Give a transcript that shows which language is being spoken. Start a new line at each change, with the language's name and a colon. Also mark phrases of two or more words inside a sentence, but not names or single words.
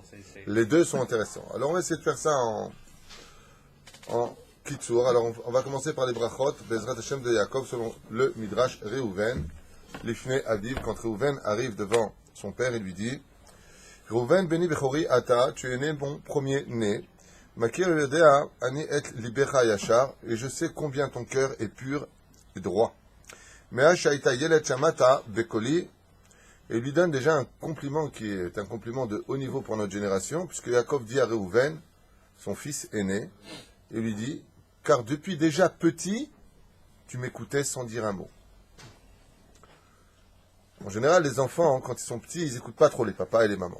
French: Les deux sont intéressants. Alors on va essayer de faire ça en Kitsour. Alors on va commencer par les brachot,
Hebrew: בעזרת השם
French: de Yaakov, selon le Midrash Reuven.
Hebrew: לפני אביו,
French: quand Reuven arrive devant son père, il lui dit
Hebrew: ראובן בני בכורי אתה,
French: tu es né mon premier-né.
Hebrew: מכיר יודע אני את לבך ישר,
French: et je sais combien ton cœur est pur et droit.
Hebrew: מאז שאתה ילד שמעת בקולי,
French: et il lui donne déjà un compliment qui est un compliment de haut niveau pour notre génération, puisque Yaakov dit à Reuven, son fils aîné, et lui dit car depuis déjà petit, tu m'écoutais sans dire un mot. En général, les enfants, quand ils sont petits, ils n'écoutent pas trop les papas et les mamans.